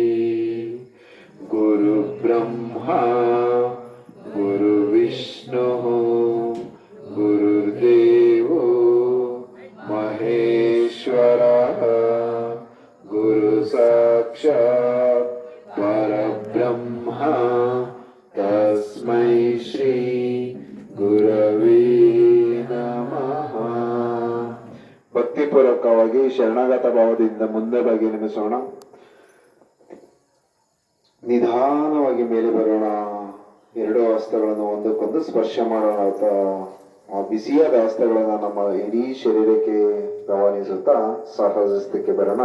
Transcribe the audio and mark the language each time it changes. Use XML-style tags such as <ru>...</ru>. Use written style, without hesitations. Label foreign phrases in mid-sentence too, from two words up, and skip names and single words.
<sa>गुरु ब्रह्मा गुरु विष्णुः गुरुर्देवो महेश्वरः गुरु साक्षात् परब्रह्म तस्मै श्री ಗುರವೇ ನಮಃ.</sa> <kn>ಭಕ್ತಿಪೂರ್ವಕವಾಗಿ ಶರಣಾಗತ ಭಾವದಿಂದ ಮುಂದೆ ಬಗ್ಗೆ ನಿಮಿಸೋಣ. ನಿಧಾನವಾಗಿ ಮೇಲೆ ಬರೋಣ. 2 ಹಸ್ತಗಳನ್ನು ಒಂದಕ್ಕೊಂದು ಸ್ಪರ್ಶ ಮಾಡೋಣ. ಆ ಬಿಸಿಯಾದ ಹಸ್ತಗಳನ್ನ ನಮ್ಮ ಇಡೀ ಶರೀರಕ್ಕೆ ರವಾನಿಸುತ್ತಾ ಸಹಜಸ್ಥಿತಿಗೆ ಬರೋಣ.</kn>